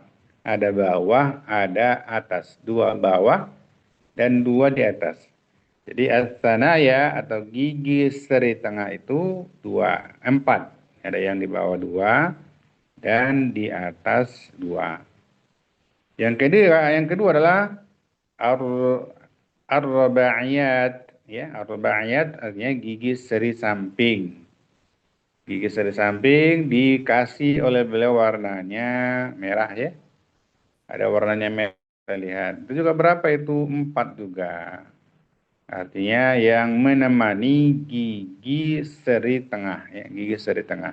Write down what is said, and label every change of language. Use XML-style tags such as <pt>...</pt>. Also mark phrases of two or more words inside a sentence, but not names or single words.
<id>Ada bawah, ada atas. 2 bawah dan 2 di atas. Jadi asanaya atau gigi seri tengah itu 4. Ada yang di bawah 2 dan di atas 2. Yang kedua adalah ar- ar-rubaiyat ya, ar-rubaiyat artinya gigi seri samping. Gigi seri samping dikasih oleh beliau warnanya merah ya. Ada warnanya merah kita lihat. Itu juga berapa itu? 4 juga. Artinya yang menemani gigi seri tengah ya, gigi seri tengah.</id>